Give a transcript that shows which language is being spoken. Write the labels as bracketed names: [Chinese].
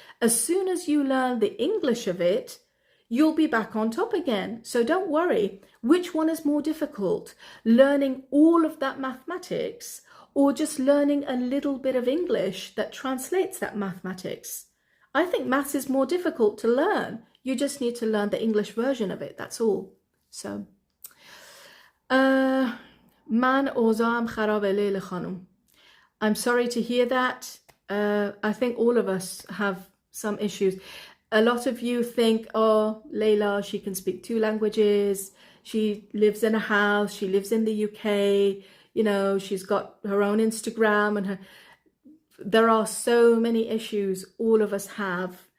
[English] As soon as you learn the English of it, you'll be back on top again. So don't worry. Which one is more difficult? Learning all of that mathematics or just learning a little bit of English that translates that mathematics? I think maths is more difficult to learn. You just need to learn the English version of it. That's all. [Persian] So, man اوضاعم خرابه لیل خانم. [English] I'm sorry to hear that. I think all of us have some issues. A lot of you think, oh, Layla, she can speak 2 languages. She lives in a house. She lives in the UK. You know, she's got her own Instagram and there are so many issues all of us have.